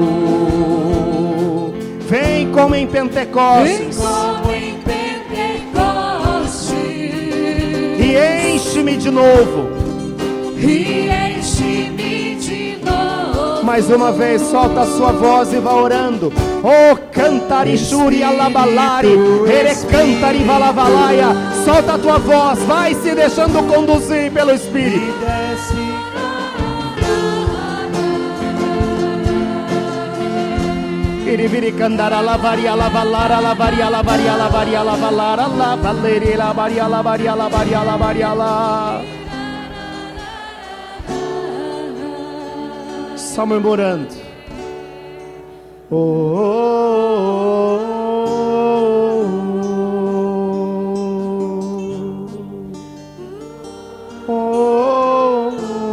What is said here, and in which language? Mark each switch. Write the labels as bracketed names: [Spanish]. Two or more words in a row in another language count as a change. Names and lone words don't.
[Portuguese] Vem como em vem Pentecostes. como em Pentecoste. E enche-me de novo. E enche-me de novo. Mais uma vez, solta a sua voz e vá orando. Oh, cantari shuri alabalari, ere cantari valavalaia. Solta a tua voz, vai se deixando conduzir pelo Espírito. Iriviri candara lavaria lavalara lavaria lavaria lavaria lavalara lavaleri lavaria lavaria lavaria lavaria la. Só murmurando. Oh, oh, oh, oh.